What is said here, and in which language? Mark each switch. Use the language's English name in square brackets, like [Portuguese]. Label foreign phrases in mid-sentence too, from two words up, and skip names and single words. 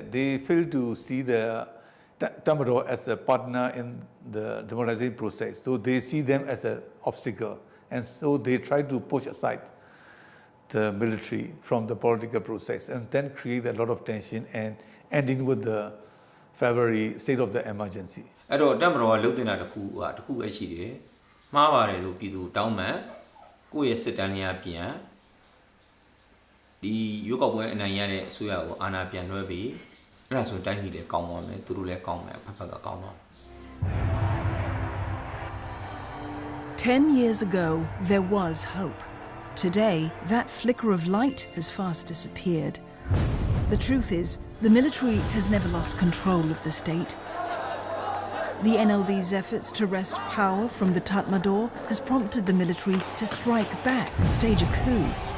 [English] They fail to see the Tatmadaw as a partner in the democratization process. So they see them as an obstacle. And so they try to push aside the military from the political process and then create a lot of tension and ending with the February state of the emergency. [Burmese] အဲ့တော့တက်မတော်ကလှုပ်တင်တာတစ်ခုပဲရှိတယ်မှားပါတယ်လို့ပြည်သူတောင်းမှကိုယ့်ရဲ့စစ်တမ်းလေးပြန်ဒီရွေးကောက်ပွဲအနိုင်ရတဲ့အစိုးရကိုအာဏာပြန်လွှဲပြီးအဲ့ဒါဆိုတိုင်းပြည်လည်းကောင်းပါမယ်သူတို့လည်းကောင်းမယ်ဖက်ဖက်ကကောင်းပါမယ် [English] 10 years ago, there was hope. Today, that flicker of light has fast disappeared. The truth is, the military has never lost control of the state. The NLD's efforts to wrest power from the Tatmadaw has prompted the military to strike back and stage a coup.